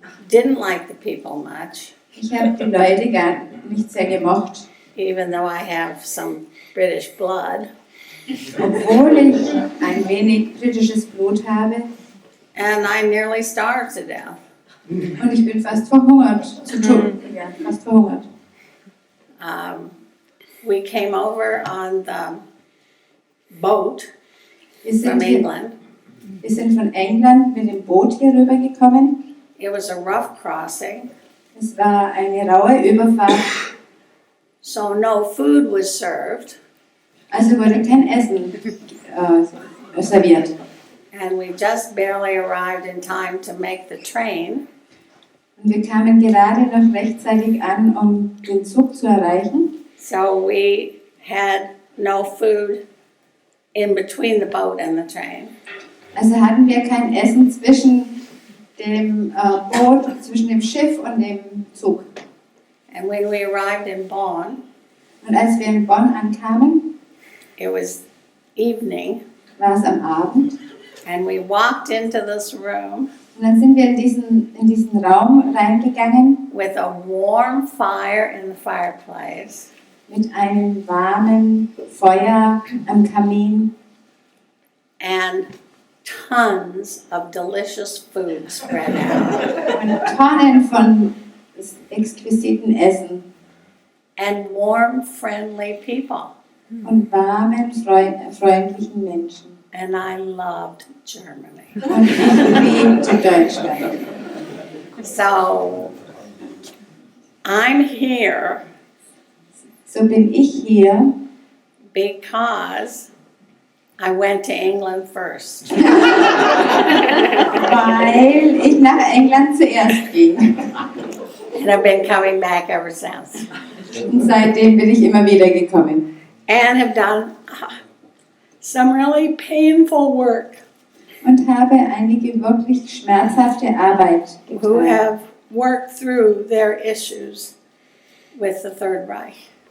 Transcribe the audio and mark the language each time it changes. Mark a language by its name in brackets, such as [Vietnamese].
[English] Didn't like the people much, [German] Ich habe die Leute gar nicht sehr gemocht. [English] even though I have some British blood. [German] Obwohl ich ein wenig britisches Blut habe. [English] And I nearly starved to death. [German] Und ich bin fast verhungert. Ja, fast verhungert. [English] We came over on the boat [German] Wir [English] from [German] sind, hier, [English] England. [German] wir sind von England mit dem Boot hier rübergekommen. [English] It was a rough crossing, [German] Es war eine raue Überfahrt. [English] so no food was served. [German] Also wurde kein Essen serviert. [English] And we just barely arrived in time to make the train. [German] Und wir kamen gerade noch rechtzeitig an, um den Zug zu erreichen. [English] So we had no food in between the boat and the train. [German] Also hatten wir kein Essen zwischen dem Boot, zwischen dem Schiff und dem Zug. [English] And when we arrived in Bonn, [German] Und als wir in Bonn ankamen, [English] it was evening, [German] war es am Abend. [English] and we walked into this room [German] Und dann sind wir in diesen Raum reingegangen [English] with a warm fire in the fireplace [German] mit einem warmen Feuer am Kamin [English] and tons of delicious food spread out. [German] und Tonnen von exquisiten Essen. [English] and warm, friendly people. [German] und warmen, freundlichen Menschen. [English] And I loved Germany. [German] Und ich liebte Deutschland. [English] So I'm here [German] So bin ich hier, [English] because I went to England first. [German] weil ich nach England zuerst ging. [English] And I've been coming back ever since. [German] Und seitdem bin ich immer wieder gekommen. [English] And have done some really painful work. [German] Und habe einige wirklich schmerzhafte Arbeit [English] Who [German] getan. [English] have worked through their issues with the Third Reich.